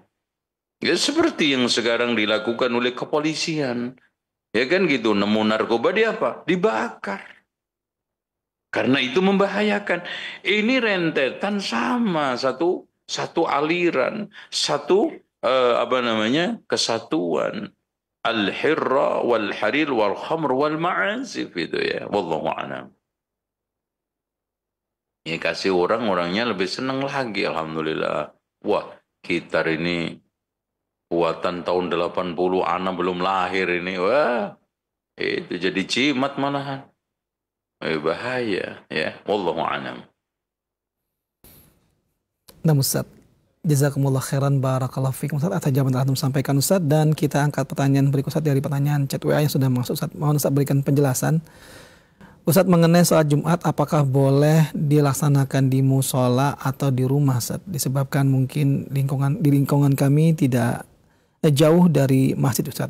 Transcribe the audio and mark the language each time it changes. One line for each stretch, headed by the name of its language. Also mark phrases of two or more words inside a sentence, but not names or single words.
Indonesian: Ya seperti yang sekarang dilakukan oleh kepolisian. Ya kan gitu, nemu narkoba dia apa? Dibakar. Karena itu membahayakan. Ini rentetan sama satu aliran, satu kesatuan.
Arabic: الحر والحرير والخمر والمعازف
Indonesian: itu ya.
Arabic: والله أعلم.
Indonesian: Ya kasih orangnya lebih senang lagi, alhamdulillah. Wah, gitar ini buatan tahun 80, anak belum lahir ini. Wah, itu jadi jimat malahan. Bahaya ya.
Arabic: والله أعلم.
Indonesian: Nah Ustaz,
Arabic: جزاكم الله خيرا بارك الله فيكم
Indonesian: Ustaz atas jawaban telah antum sampaikan Ustaz. Dan kita angkat pertanyaan berikut Ustaz dari pertanyaan chat WA yang sudah masuk Ustaz. Mohon Ustaz berikan penjelasan Ustaz mengenai sholat Jumat, apakah boleh dilaksanakan di musola atau di rumah Ustaz? Disebabkan mungkin di lingkungan kami tidak jauh dari masjid Ustaz.